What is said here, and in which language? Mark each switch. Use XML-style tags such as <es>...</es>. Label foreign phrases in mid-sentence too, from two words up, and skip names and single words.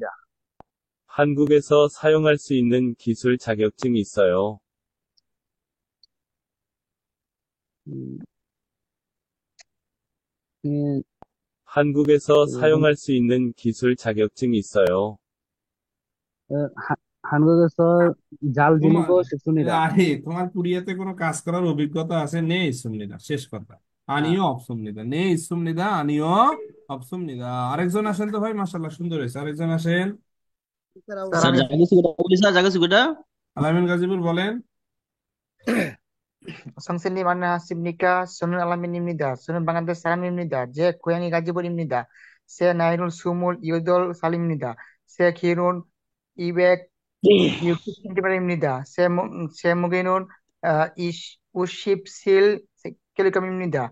<ko>한국에서 사용할 수 있는 기술 자격증 있어요. 음, 예, 한국에서 그, 사용할 수 있는 기술 자격증 있어요. 한국에서 잘</ko> <bn>তোমার</bn> <ko>지내고 싶습니다.</ko> <bn>তোমার কুরিয়াতে কোনো কাজ করার অভিজ্ঞতা আছে?</bn> <ko>네 있습니다.</ko> <bn>শেষ কথা।</bn> <ko>아, 아니요 없습니다. 네 있습니다. 아니요 없습니다।</ko> <bn>আরেকজন আসেন তো ভাই, মাশাআল্লাহ সুন্দর হয়েছে। আরেকজন আসেন। স্যার স্যার আমি জায়গা সুবিধা বলি, স্যার জায়গা সুবিধা। আলামিন গাজীপুর বলেন।</bn> <ko>선생님 안녕하십니까? 저는 알라민입니다. 저는 방글라데시 사람입니다. 제 고향이 가지보리입니다. 제 나이는 28살입니다. 제 키는 260cm입니다. 제 무게는 57kg입니다.</ko>